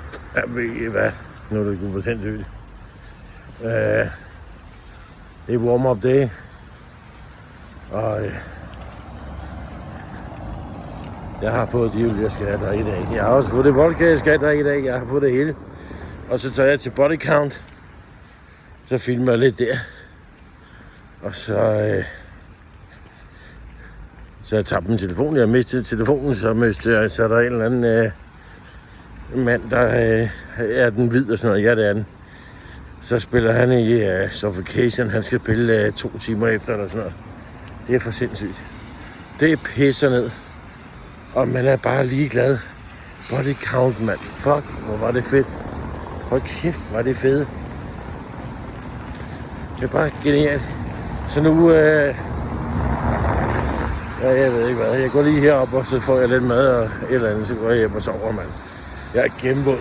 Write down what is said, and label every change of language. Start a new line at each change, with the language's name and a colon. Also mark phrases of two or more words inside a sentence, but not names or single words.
Danish: Jeg ved ikke hvad. Nu er det gået for sindssygt. Det er
English: warm-up day.
Danish: Og jeg har fået de øl, jeg skal drikke i dag. Jeg har også fået det vodka, jeg skal drikke i dag. Jeg har fået det hele. Og så tager jeg til body count. Så filmer jeg lidt der. Og så jeg tabte min telefon. Jeg mistede telefonen, så er der en eller anden mand, der er den hvid og sådan noget. Ja, det er den. Så spiller han i Suffocation. Han skal spille 2 timer efter eller sådan noget. Det er for sindssygt. Det pisser ned. Og man er bare ligeglad. Body count, mand. Fuck, hvor var det fedt. Hold kæft, var det fedt. Det er bare genialt. Så nu, jeg ved ikke hvad. Jeg går lige herop, og så får jeg lidt mad og et eller andet, så går jeg hjem og sover, mand. Jeg er gennemvåd.